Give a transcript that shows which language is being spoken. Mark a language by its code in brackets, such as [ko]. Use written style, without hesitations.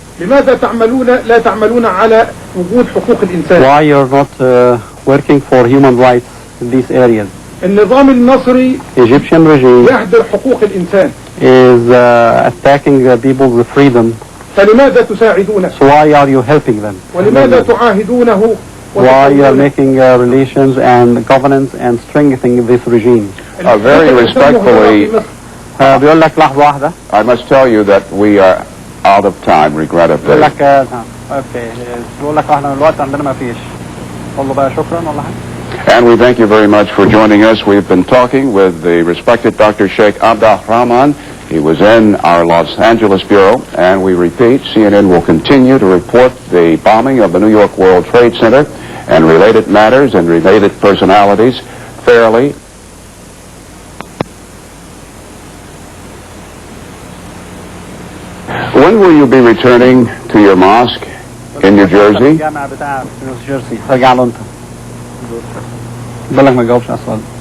[ar] لماذا لا تعملون على وجود حقوق الإنسان؟ [en] Why you are not working for human rights in these areas? [ar] النظام النصري [en] Egyptian regime [ar] يهدر حقوق الإنسان. [en] Is attacking people's freedom. [ar] فلماذا تساعدونه؟ [en] So why are you helping them? [ar] ولماذا تعاهدونه؟ [en] Why you are making relations and governance and strengthening this regime? Very respectfully, [ar] بيقول لك لحظة واحدة. [en] I must tell you that we are out of time, regrettably. [ar] بيقول لك اوكي بيقول لك احنا الوقت عندنا ما فيش. قول له بقى شكرا ولا حاجة. [en] And we thank you very much for joining us. We've been talking with the respected Dr. Sheikh Abd al-Rahman. He was in our Los Angeles bureau, and we repeat, CNN will continue to report the bombing of the New York World Trade Center and related matters and related personalities fairly. When will you be returning to your mosque in New Jersey? [ar] الجامع بتاع نيو جيرسي رجع له انت. بالك ما جاوبش على السؤال.